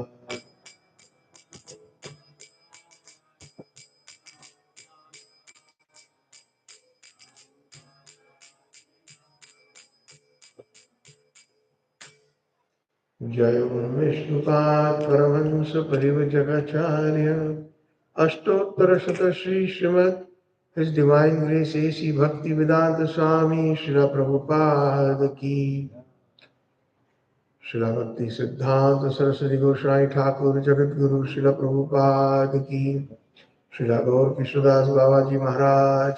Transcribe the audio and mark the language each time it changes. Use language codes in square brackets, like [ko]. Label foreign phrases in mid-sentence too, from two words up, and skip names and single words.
[sa] जय विष्णुपाद परमहंस परिव्राजकाचार्य, अष्टोत्तर शत श्री श्रीमद [en] His Divine Grace A.C. [sa] Bhaktivedanta Swami Srila Prabhupada ki, Srila Bhakti Siddhanta Saraswati Goswami Thakur Jagat Guru Srila Prabhupada ki, Srila Gaur Krishnadas Babaji Maharaj